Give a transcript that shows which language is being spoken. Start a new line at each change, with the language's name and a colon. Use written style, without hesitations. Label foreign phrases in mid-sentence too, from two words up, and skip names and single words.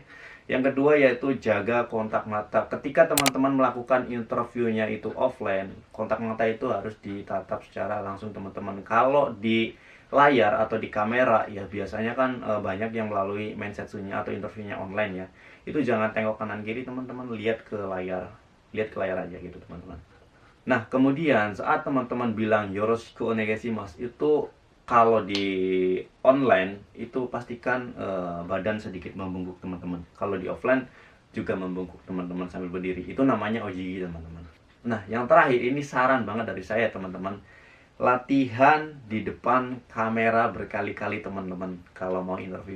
Indonesian: Yang kedua yaitu jaga kontak mata. Ketika teman-teman melakukan interviewnya itu offline, kontak mata itu harus ditatap secara langsung teman-teman. Kalau di layar atau di kamera ya biasanya kan banyak yang melalui mensetsunya atau interviewnya online ya. Itu jangan tengok kanan kiri teman-teman, lihat ke layar. Lihat ke layar aja gitu teman-teman. Nah, kemudian saat teman-teman bilang
Japanese: よろしくお願いします
Indonesian: itu kalau di online itu pastikan badan sedikit membungkuk teman-teman. Kalau di offline juga membungkuk teman-teman sambil berdiri. Itu namanya ojigi teman-teman. Nah, yang terakhir ini saran banget dari saya teman-teman. Latihan di depan kamera berkali-kali teman-teman kalau mau interview.